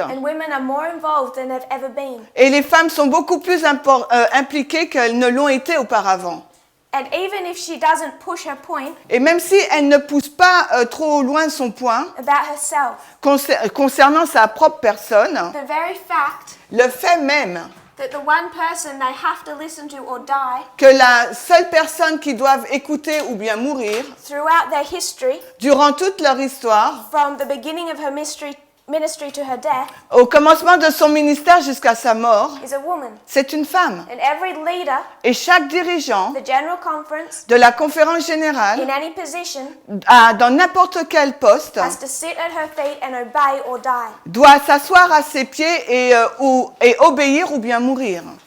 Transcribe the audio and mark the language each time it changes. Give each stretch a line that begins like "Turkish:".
English: and women are more involved than they've ever been.
French: et les femmes sont beaucoup plus impliquées qu'elles ne l'ont été auparavant.
English: And even if she doesn't push her point
French: Et même si elle ne pousse pas trop loin son point
English: about herself,
French: concernant sa propre personne,
English: the very fact
French: le fait même
English: that the one person they have to listen to or die
French: que la seule personne qu'ils doivent écouter ou bien mourir
English: throughout their history,
French: durant toute leur histoire,
English: from the beginning of her ministry to her death,
French: au commencement de son ministère jusqu'à sa mort,
English: is a woman.
French: c'est une femme.
English: And every leader,
French: Et chaque dirigeant
English: the General Conference,
French: de la conférence générale,
English: in any position,
French: dans n'importe quel poste,
English: has to sit at her feet and obey or die.
French: doit s'asseoir à ses pieds et obéir ou bien mourir.